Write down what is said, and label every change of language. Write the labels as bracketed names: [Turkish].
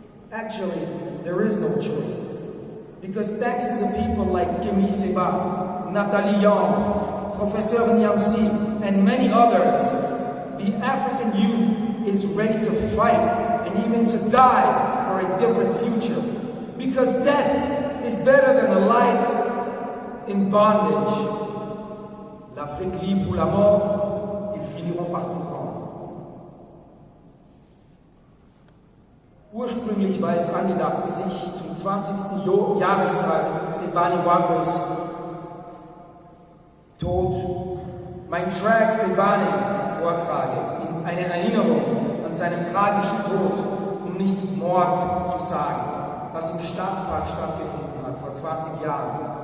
[English] Actually, there is no choice. Because thanks to the people like Kemi Seba, Nathalie Young, Professor Nyamsi, and many others, the African youth is ready to fight and even to die for a different future. Because death is better than a life in bondage. [French] L'Afrique libre ou la mort, ils finiront par comprendre. [German] Ursprünglich war es angedacht, dass ich zum 20. Jahrestag Sebani Wagwes Tod mein Track Sebani vortrage, in eine Erinnerung an seinen tragischen Tod, um nicht Mord zu sagen, was im Stadtpark stattgefunden hat vor 20 Jahren.